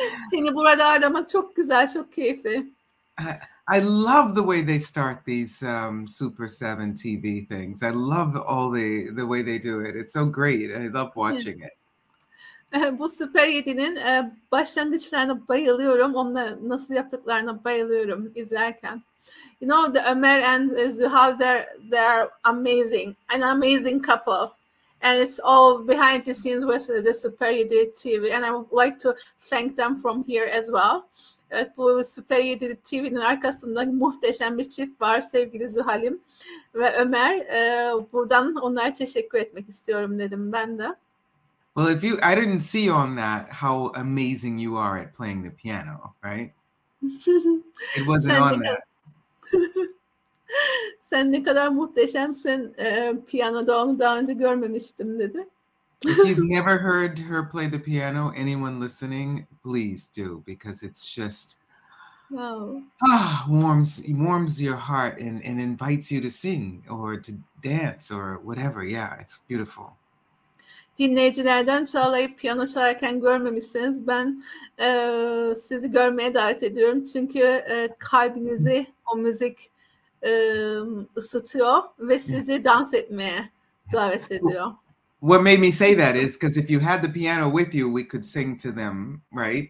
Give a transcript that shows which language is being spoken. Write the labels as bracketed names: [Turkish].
[Turkish] Seni burada ağırlamak çok güzel, çok keyifli. [English] I love the way they start these Super7 TV things. I love all the way they do it. It's so great. I love watching it. [Turkish] Bu Super7'nin başlangıçlarına bayılıyorum. Onları nasıl yaptıklarına bayılıyorum izlerken. [English] You know, the Ömer and Zuhal, they're amazing, an amazing couple. And it's all behind the scenes with the Super7 TV. And I would like to thank them from here as well. [Turkish] Evet, bu Super7 TV'nin arkasında muhteşem bir çift var, sevgili Zuhal'im ve Ömer. Buradan onlara teşekkür etmek istiyorum dedim ben de. [English] Well, I didn't see you on that, how amazing you are at playing the piano, right? It wasn't on that. [Turkish] Sen ne kadar muhteşemsin piyanoda, onu daha önce görmemiştim dedi. [English] If you've never heard her play the piano, anyone listening, please do, because it's just warms your heart and invites you to sing or to dance or whatever. Yeah, it's beautiful. [Turkish] Dinleyicilerden Çağla'yı piyano çalarken görmemişseniz ben sizi görmeye davet ediyorum. Çünkü kalbinizi o müzik ısıtıyor ve sizi dans etmeye davet ediyor. [English] What made me say that is because if you had the piano with you, we could sing to them, right?